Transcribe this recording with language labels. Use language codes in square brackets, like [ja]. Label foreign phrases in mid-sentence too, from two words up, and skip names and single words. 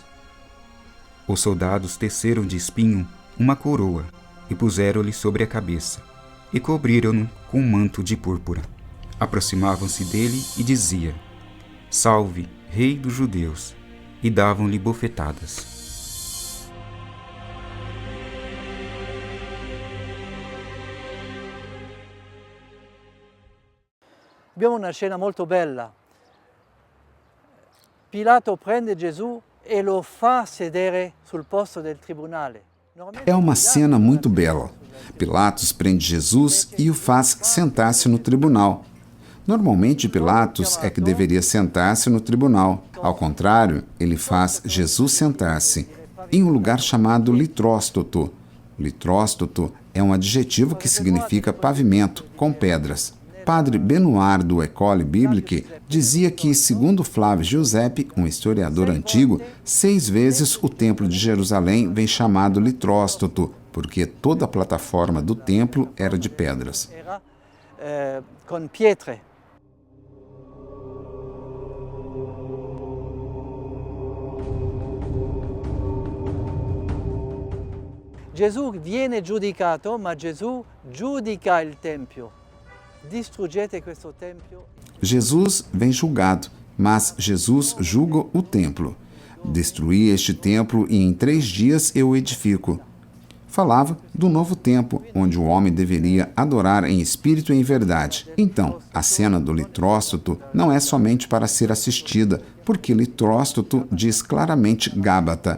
[pt] Os soldados teceram de espinho uma coroa e puseram-lhe sobre a cabeça, e cobriram-no com um manto de púrpura. Aproximavam-se dele e dizia: Salve, Rei dos Judeus! E davam-lhe bofetadas. [it] Abbiamo una scena molto bella. Pilato prende Gesù e lo fa sedere sul posto del tribunale. [pt] É uma cena muito bela. Pilatos prende Jesus e o faz sentar-se no tribunal. Normalmente, Pilatos é que deveria sentar-se no tribunal. Ao contrário, ele faz Jesus sentar-se em um lugar chamado litróstoto. Litróstoto é um adjetivo que significa pavimento, com pedras. Padre Benoit do École Biblique dizia que, segundo Flávio Giuseppe, um historiador antigo, 6 vezes o Templo de Jerusalém vem chamado litróstoto, porque toda a plataforma do templo era de pedras. Com pietre. [it] Gesù viene giudicato, ma Gesù giudica il Tempio. Distruggete questo tempio. [pt] Jesus vem julgado, mas Jesus julga o templo. Destruí este templo e em 3 dias eu o edifico. Falava do novo tempo, onde o homem deveria adorar em espírito e em verdade. Então, a cena do litróstoto não é somente para ser assistida, porque litróstoto diz claramente Gábata.